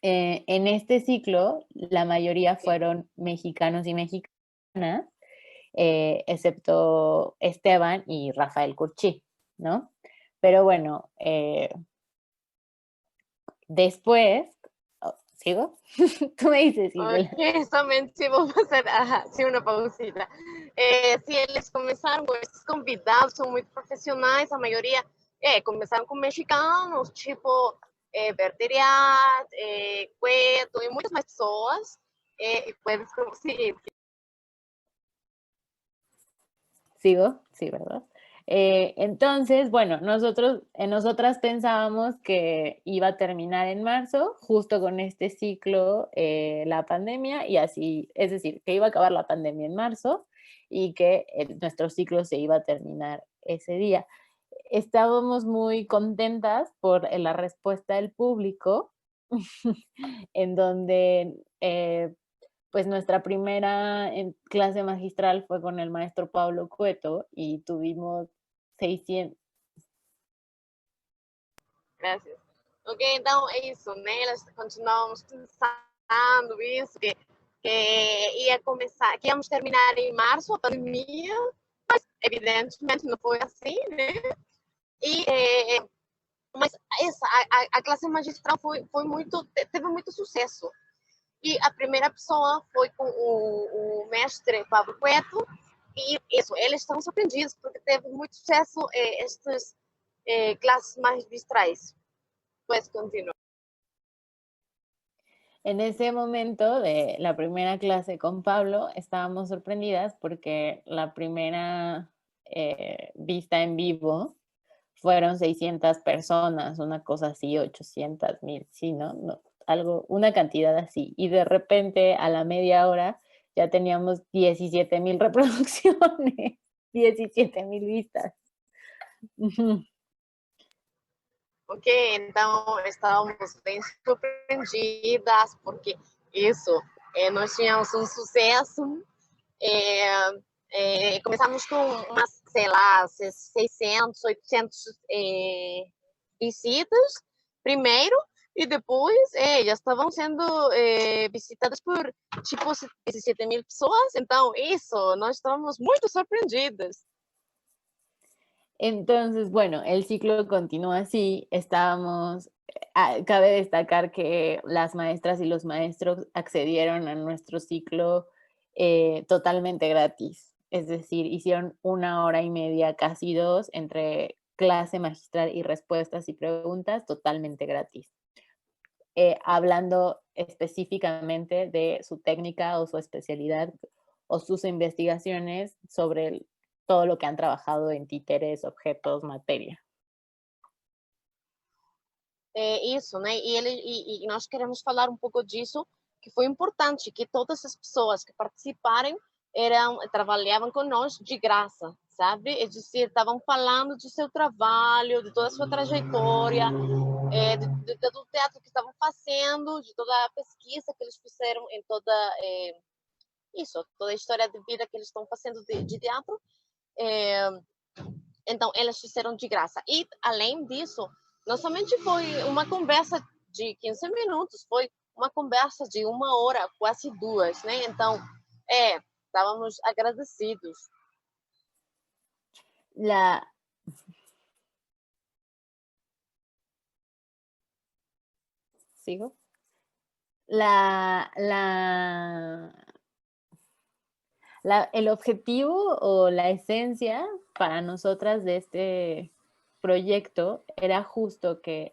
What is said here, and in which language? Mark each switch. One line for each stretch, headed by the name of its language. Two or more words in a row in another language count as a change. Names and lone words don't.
Spanish: En este ciclo, la mayoría fueron mexicanos y mexicanas, excepto Esteban y Rafael Curchi, ¿no? Pero bueno, después, ¿sigo? Tú me dices, Isabela.
Portuguese: Ok, somente vou fazer sim, uma pausita. Se eles começaram com esses convidados, são muito profissionais, a maioria começaram com mexicanos, tipo Berteriat, Cueto e muitas mais pessoas. E
Spanish: puedes conseguir. ¿Sigo? Sí, ¿verdad? Entonces, bueno, nosotras pensábamos que iba a terminar en marzo, justo con este ciclo, la pandemia, y así, es decir, que iba a acabar la pandemia en marzo y que nuestro ciclo se iba a terminar ese día. Estábamos muy contentas por la respuesta del público, en donde pues nuestra primera clase magistral fue con el maestro Pablo Cueto y tuvimos 600.
Portuguese: Graças. Ok, então é isso, né? Elas continuávamos pensando isso, que ia começar, que íamos terminar em março a pandemia, mas evidentemente não foi assim, né? E mas essa a classe magistral foi muito, teve muito sucesso. E a primeira pessoa foi com o mestre Pablo Cueto, e isso, eles estão surpreendidos porque teve muito sucesso estas clases magistrais.
Spanish: Pues continúa. En ese momento de la primera clase con Pablo estábamos sorprendidas porque la primera vista en vivo fueron 600 personas, una cosa así, 800,000, sí, ¿no? Algo, una cantidad así. Y de repente a la media hora ya teníamos 17,000 reproducciones, 17,000 vistas.
Portuguese: Ok, então estávamos bem surpreendidas, porque isso, nós tínhamos um sucesso, começamos com umas, sei lá, 600, 800 visitas primeiro, e depois já estavam sendo visitadas por, tipo, 17,000 pessoas, então isso, nós estávamos muito surpreendidas.
Spanish: Entonces, bueno, el ciclo continúa así. Cabe destacar que las maestras y los maestros accedieron a nuestro ciclo totalmente gratis. Es decir, hicieron 1 hora y media, casi 2, entre clase magistral y respuestas y preguntas totalmente gratis. Hablando específicamente de su técnica o su especialidad o sus investigaciones sobre todo lo que han trabajado en títeres, objetos, materia.
Portuguese: Isso, né? E nós queremos falar um pouco disso, que foi importante, que todas as pessoas que participaram trabalhavam conosco de graça, sabe? É dizer, estavam falando do seu trabalho, de toda a sua trajetória, do teatro que estavam fazendo, de toda a pesquisa que eles fizeram em toda toda a história de vida que eles estão fazendo de teatro. Então, elas fizeram de graça. E, além disso, não somente foi uma conversa de 15 minutos, foi uma conversa de 1 hora, quase 2, né? Então, estávamos agradecidos.
Spanish: ¿Sigo? El objetivo o la esencia para nosotras de este proyecto era justo que